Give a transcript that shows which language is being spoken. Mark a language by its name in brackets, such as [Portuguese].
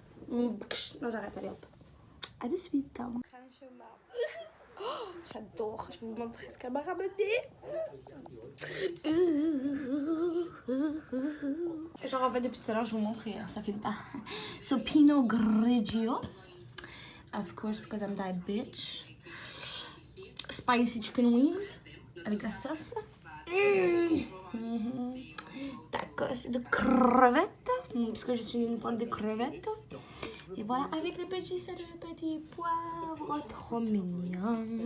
[French] Non, j'arrête, allez hop. À de suite. Oh, j'adore, je vais vous montrer ce qu'elle m'a ramené. Genre en fait depuis tout à l'heure je vous montre et ça filme pas. [English] So Pinot Grigio, of course because I'm that bitch. [French] Spicy chicken wings avec la sauce. Tacos de crevettes parce que je suis une fan de crevettes. Et voilà, avec le petit sel et le petit poivre, trop mignon.